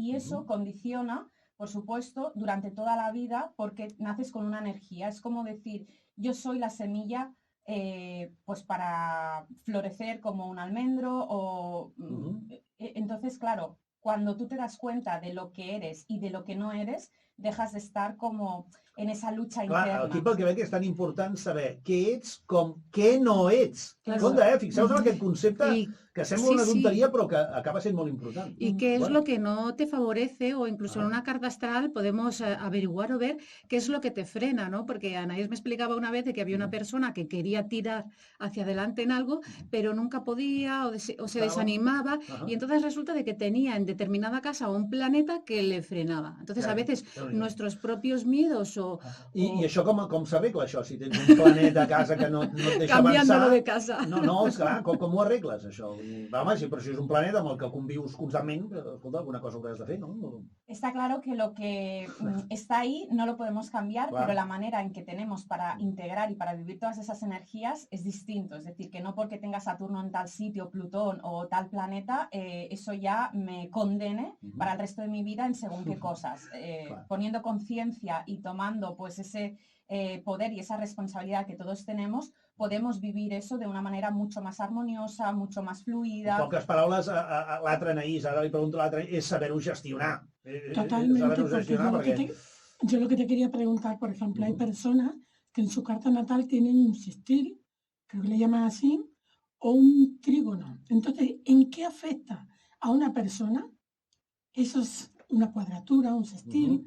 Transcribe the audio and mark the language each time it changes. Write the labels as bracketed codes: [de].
[es] Y eso condiciona, por supuesto, durante toda la vida, porque naces con una energía. Es como decir, yo soy la semilla pues para florecer como un almendro. Entonces, claro, cuando tú te das cuenta de lo que eres y de lo que no eres, dejas de estar como en esa lucha interna. [ca] Aquí pel que veig és tan important saber què ets com què no ets. Compte, fixeu-vos en aquest concepte que sembla una tonteria però que acaba sent molt important. [es] Y qué es lo que no te favorece, o incluso en una carta astral podemos averiguar o ver qué es lo que te frena, ¿no? Porque Anaïs me explicaba una vez de que había una persona que quería tirar hacia adelante en algo, pero nunca podía o se desanimaba, y entonces resulta de que tenía en determinada casa un planeta que le frenaba. Entonces a veces nuestros propios miedos [ca] I això com s'arregla, això? Si tens un planeta a casa que no et deixa avançar... [es] Cambiándolo de casa. [ca] No, esclar, com ho arregles, això? Home, però si és un planeta amb el que convius constantment, escolta, alguna cosa hauràs de fer, no? [es] Está claro que lo que está ahí no lo podemos cambiar, pero la manera en que tenemos para integrar y para vivir todas esas energías es distinto. Es decir, que no porque tenga Saturno en tal sitio, Plutón o tal planeta, eso ya me condene para el resto de mi vida en según qué cosas. Poniendo conciencia y tomando pues ese poder y esa responsabilidad que todos tenemos, podemos vivir eso de una manera mucho más armoniosa, mucho más fluida. [ca] En poques paraules, l'altre Anaïs, ara li pregunto a l'altre, és saber-ho gestionar. [es] Totalmente, porque Yo lo que te quería preguntar, por ejemplo, hay personas que en su carta natal tienen un sextil, creo que le llaman así, o un trígono. Entonces, ¿en qué afecta a una persona? Eso es una cuadratura, un sextil,